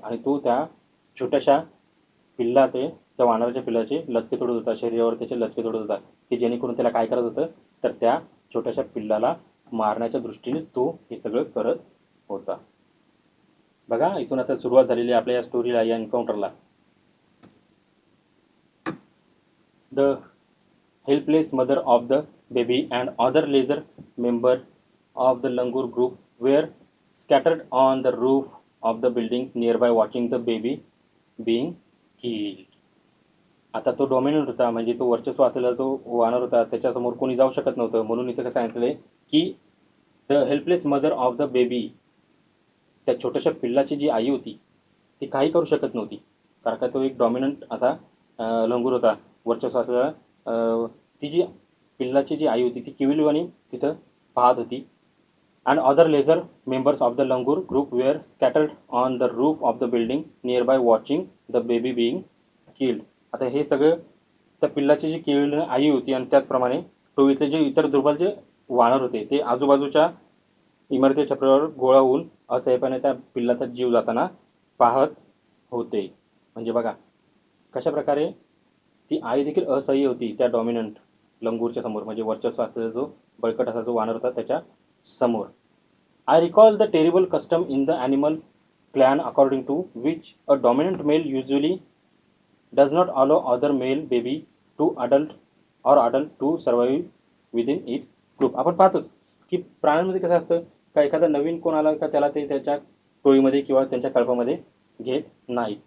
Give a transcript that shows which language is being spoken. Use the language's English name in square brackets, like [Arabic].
[Marathi] आणि तो त्या छोट्याशा पिल्लाचे, त्या वानराच्या पिल्लाचे लचके तोडत होता, शरीरावर त्याचे लचके तोडत होता, की जेणेकरून त्याला काय करत होतं, तर त्या छोट्याशा पिल्लाला मारण्याच्या दृष्टीने तो हे सगळं करत होता. बघा, इथून आता सुरुवात झालेली आहे आपल्या या स्टोरीला, या एन्काउंटरला. [English] The helpless mother of the baby and other lesser member of the Langur group were scattered on the roof of the buildings nearby watching the baby being killed. [Marathi] आता तो डॉमिनंट होता, म्हणजे तो वर्चस्व असलेला तो वानर होता, त्याच्यासमोर कोणी जाऊ शकत नव्हतं. म्हणून इथं काय सांगितलंय की [English] the helpless mother of the baby, [Marathi] त्या छोट्याशा पिल्लाची जी आई होती ती काही करू शकत नव्हती, कारण का तो एक डॉमिनंट असा लंगूर होता, वर्चस्व असलेला. ती जी पिल्लाची जी आई होती ती किविलवाणी तिथं पाहत होती. [English] and other lesser members of the langur group were scattered on the roof of the building nearby watching the baby being killed. [Marathi] आता हे सगळं त्या पिल्लाची जी किल्ड आई होती आणि त्याचप्रमाणे टोळीतले जे इतर दुर्बल जे वानर होते ते आजूबाजूच्या इमारती छपरावर गोळा होऊन असह्यपणे त्या पिल्लाचा जीव जाताना पाहत होते. म्हणजे बघा कशा प्रकारे ती आई देखील असह्य होती त्या डॉमिनंट लंगूरच्या समोर, म्हणजे वर्चस्व असलेला जो बळकट असा जो वानर होता त्याच्या समोर. [English] I recall the terrible custom in the animal clan according to which a dominant male usually does not allow other male baby to adult to survive within its group. [Marathi] आपण पाहतोच की प्राण्यांमध्ये कसं असतं का एखादा नवीन कोण आला का त्याला ते त्याच्या टोळीमध्ये किंवा त्यांच्या कळपामध्ये घेत नाही.